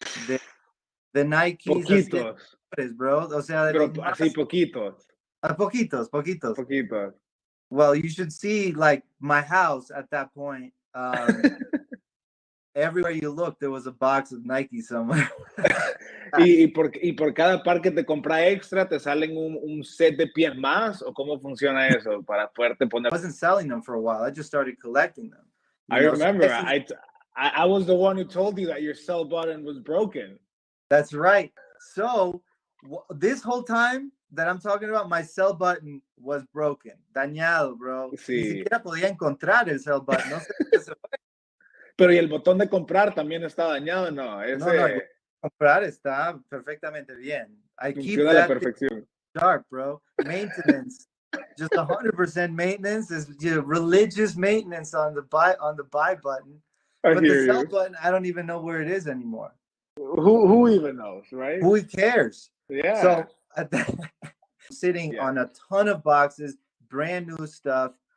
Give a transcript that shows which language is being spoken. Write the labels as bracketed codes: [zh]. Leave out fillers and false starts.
[en] The Nikes, [es] Poquitos. Pares, bro. O sea, Pero así poquitos. Poquitos. [en] Well, you should see like my house at that point. Everywhere you look, there was a box of Nike somewhere. [es] y por cada par que te compra extra, ¿te salen un set de pies más? ¿O cómo funciona eso para poderte poner? [en] I wasn't selling them for a while. I just started collecting them. I remember. I was the one who told you that your sell button was broken. That's right. So this whole time that I'm talking about, my sell button was broken. [es] Dañado, bro. Sí. Ni siquiera podía encontrar el sell button. No sé qué se fue. Pero ¿y el botón de comprar también está dañado? No, No, comprar está perfectamente bien. [en] I keep [es] that perfección. [en] Sharp, bro. Maintenance, just 100% maintenance is religious maintenance on the buy button. But the sell button, I don't even know where it is anymore. Who even knows, right? Who cares? Yeah. So sitting on a ton of boxes, brand new stuff.